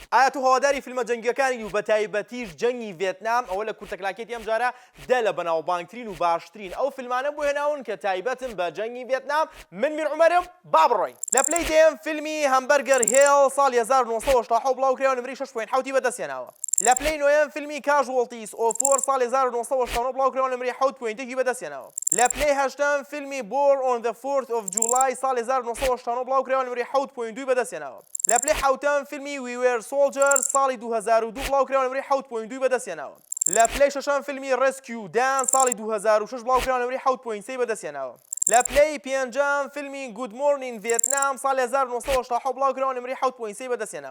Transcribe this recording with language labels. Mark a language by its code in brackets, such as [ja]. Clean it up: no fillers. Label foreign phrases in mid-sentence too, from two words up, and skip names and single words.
[ckb] ئایا تو هەواداری فیلمە جەنگیەکانی و بە تایبەتیش جەنگی ڤێتنام ئەوە لە کورتەکلاکێتی ئەم جارە دە لە بەناوبانگترین و باشترین ئەو فیلمانە بۆ هێناون کە تایبەتن بە جەنگی ڤێتنام. من میر عومەرم، با بڕۆین. لە پلەی دێم فیلمی هەمبەرگەر هێڵ ساڵی 1970 بڵاوکرێەوە نمری 6.7 بەدەستێناوە. لە پلەی نۆیەم فیلمی کاژوڵتیس ئۆفۆر ساڵی 1970 بڵاوکرێەوە نمری 7.1 بەدەستێناوە. لە پلەی هەشتەم فیلمی بۆر ئۆن دە 4th of July ساڵی 1970 بڵاوکرێەوە نمری 7.2 بەدەستێناوە. لە پلەی حوتەم فیلمی وی وێر سۆڵجەر ساڵی 2002 بڵاوکرێەوە نمری 7.2 بەدەستێناوە. لە پلەی شەشەم فیلمی ڕێسکیو دان ساڵی 2006 بڵاوکرێەوە نمری 7.3 بەدەستێناوە. لە پلەی پێنجەم فیلمی گود مۆرنین ڤێتنام ساڵی 1970 بڵاوکرێەوە نمری 7.3 بەدەستێناوە.